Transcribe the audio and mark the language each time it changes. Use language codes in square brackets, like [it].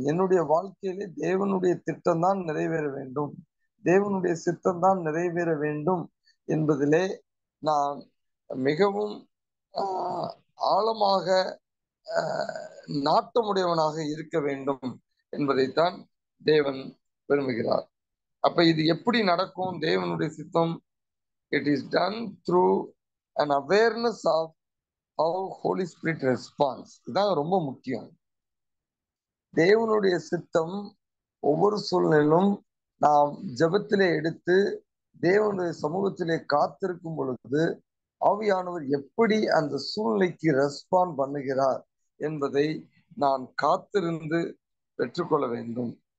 [ta] என்னுடைய வாழ்க்கையிலே தேவனுடைய திட்டம் தான் நிறைவேற வேண்டும், தேவனுடைய சித்தம் தான் நிறைவேற வேண்டும் என்பதிலே நான் மிகவும் ஆழமாக நாட்டமுடையவனாக இருக்க வேண்டும் என்பதைத்தான் தேவன் விரும்புகிறார். அப்ப இது எப்படி நடக்கும்? தேவனுடைய சித்தம் [en] It is done through an awareness of how Holy Spirit responds. [ta] இதான் ரொம்ப முக்கியம். தேவனுடைய சித்தம் ஒவ்வொரு சூழ்நிலையிலும் நாம் ஜெபத்திலே எடுத்து தேவனுடைய சமூகத்திலே காத்திருக்கும் பொழுது ஆவியானவர் எப்படி அந்த சூழ்நிலைக்கு ரெஸ்பாண்ட் பண்ணுகிறார் என்பதை நான் காத்திருந்து பெற்றுக்கொள்ள வேண்டும்.